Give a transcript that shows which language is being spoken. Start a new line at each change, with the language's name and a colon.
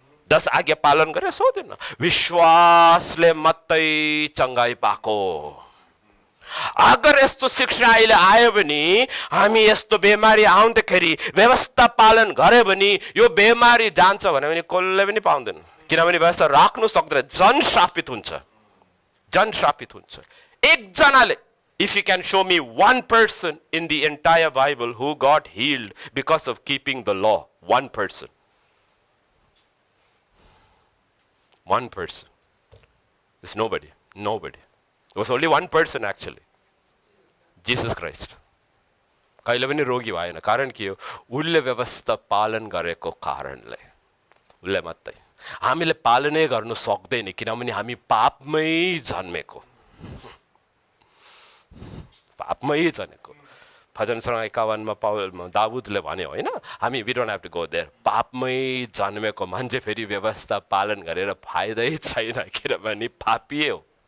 Nepali: 10 आज्ञा पालन गर्यो, सोधेन। विश्वासले मात्रै चङ्गाई पाएको। अगर यस्तो शिक्षा अहिले आयो भने, हामी यस्तो बिमारी आउँदाखेरि व्यवस्था पालन गरे भने यो बिमारी जान्छ भने पनि कसले पनि पाउँदैन, किनभने व्यवस्था राख्नु सक्दैन, जनश्रापित हुन्छ, जनश्रापित हुन्छ। एकजनाले,
English: if you can show me one person in the entire Bible who got healed because of keeping the law, one person. One person. There's nobody. Nobody. There was only one person actually.
Nepali: Jesus Christ. कहिले पनि रोगी भएन। कारण के हो? उसले व्यवस्था पालन गरेको कारणले, उसले मात्रै। हामीले पालनै गर्नु सक्दैन, किनभने हामी पापमै जन्मेको, पापमै जनेको। भजन सङ्ग 51 मा दाउदले भन्यो होइन, हामी
English: we don't have to go there,
Nepali: पापमै जन्मेको मान्छे फेरि व्यवस्था पालन गरेर फाइदै छैन, किनभने पापी हो।